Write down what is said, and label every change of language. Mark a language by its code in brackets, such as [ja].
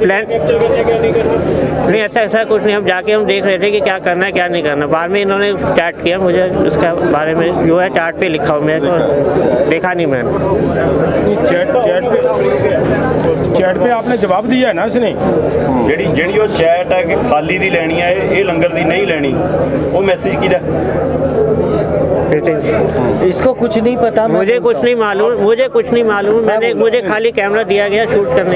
[hi] Plan नहीं, ऐसा कुछ नहीं, हम जाके हम देख रहे थे कि क्या करना है क्या नहीं करना। बाद में इन्होंने चैट किया, मुझे उसके बारे में जो है चार्ट पे लिखा हो, मेरे को देखा नहीं मैंने। चैट पे आपने जवाब दिया है ना इसने? [pa] ਜਿਹੜੀ ਉਹ ਚੈਟ ਹੈ ਕਿ ਖਾਲੀ ਦੀ ਲੈਣੀ ਹੈ, ਇਹ ਲੰਗਰ ਦੀ ਨਹੀਂ ਲੈਣੀ, ਉਹ ਮੈਸੇਜ ਕਿਹਦਾ? [hi] इसको कुछ कुछ नहीं पता। मुझे कुछ नहीं मालूम मैंने मुझे खाली कैमरा दिया गया शूट करने